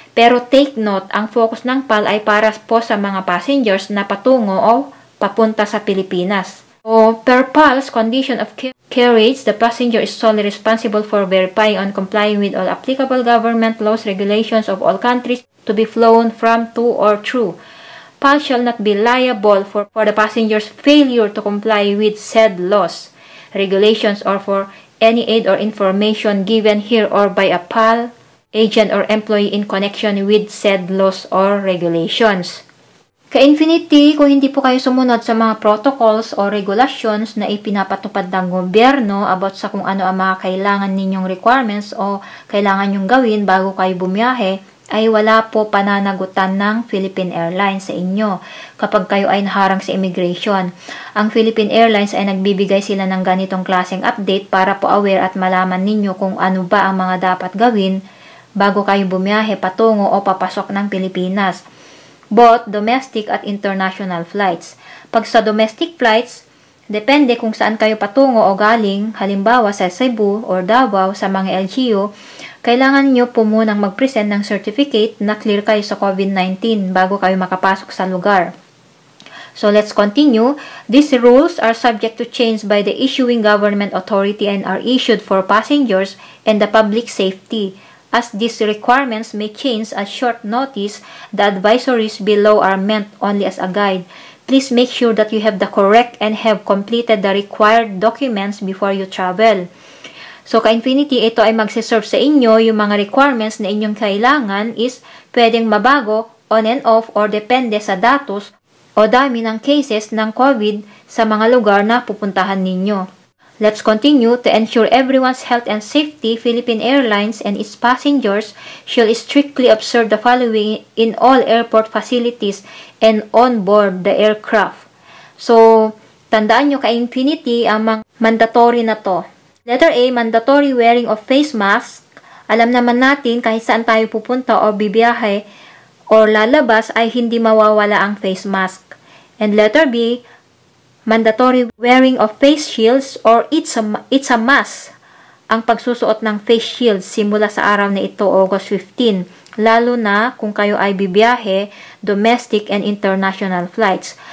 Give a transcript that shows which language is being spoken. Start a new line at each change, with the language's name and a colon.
Filipino: Pero take note, ang focus ng PAL ay para po sa mga passengers na patungo o papunta sa Pilipinas.
English: So, per PAL's condition of carriage, the passenger is solely responsible for verifying and complying with all applicable government laws, regulations of all countries to be flown from, to, or through. PAL shall not be liable for the passenger's failure to comply with said laws, regulations, or for any aid or information given here or by a PAL agent or employee in connection with said laws or regulations.
Filipino: Ka-Infinity, kung hindi po kayo sumunod sa mga protocols o regulations na ipinapatupad ng gobyerno about sa kung ano ang mga kailangan ninyong requirements o kailangan nyong gawin bago kayo bumiyahe, ay wala po pananagutan ng Philippine Airlines sa inyo kapag kayo ay naharang sa immigration. Ang Philippine Airlines ay nagbibigay sila ng ganitong klaseng update para po aware at malaman ninyo kung ano ba ang mga dapat gawin bago kayo bumiyahe patungo o papasok ng Pilipinas, both domestic at international flights. Pag sa domestic flights, depende kung saan kayo patungo o galing, halimbawa sa Cebu or Davao sa mga LGU, kailangan nyo po munang mag-present ng certificate na clear kayo sa COVID-19 bago kayo makapasok sa lugar.
English: So let's continue. These rules are subject to change by the issuing government authority and are issued for passengers and the public safety. As these requirements may change at short notice, the advisories below are meant only as a guide. Please make sure that you have the correct and have completed the required documents before you travel.
Filipino: So, ka-Infinity, ito ay magsiserve sa inyo. Yung mga requirements na inyong kailangan is pwedeng mabago, on and off, or depende sa datos o dami ng cases ng COVID sa mga lugar na pupuntahan ninyo.
English: Let's continue. To ensure everyone's health and safety, Philippine Airlines and its passengers shall strictly observe the following in all airport facilities and on board the aircraft.
Filipino: So, tandaan nyo ka-Infinity ang mga mandatory na to.
English: Letter A, mandatory wearing of face mask.
Filipino: Alam naman natin kahit saan tayo pupunta o bibiyahe o lalabas ay hindi mawawala ang face mask.
English: And letter B, mandatory wearing of face shields or it's a must
Filipino: ang pagsusuot ng face shields simula sa araw na ito, August 15, lalo na kung kayo ay bibiyahe, domestic and international flights.